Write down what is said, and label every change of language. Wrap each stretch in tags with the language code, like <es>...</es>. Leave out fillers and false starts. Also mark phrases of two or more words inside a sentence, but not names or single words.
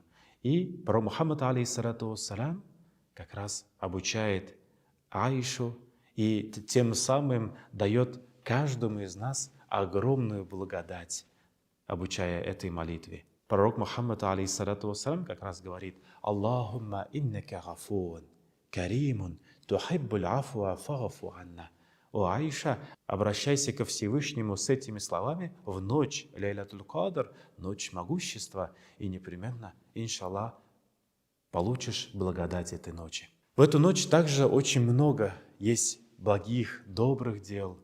<ru>И пророк Мухаммад,</ru> <ar>عليه الصلاة والسلام,</ar> <ru>как раз обучает Аишу и тем самым дает каждому из нас огромную благодать, обучая этой молитве. Пророк Мухаммад,</ru> <ar>عليه الصلاة والسلام,</ar> <ru>как раз говорит:</ru> <ar>«اللهم إنك غفور كريم تحب العفو فاعف عنا».</ar> <ru>О Аиша, обращайся ко Всевышнему с этими словами в ночь Лейлятуль Кадр, ночь могущества, и непременно, иншаллах, получишь благодать этой ночи. В эту ночь также очень много есть благих, добрых дел.</ru>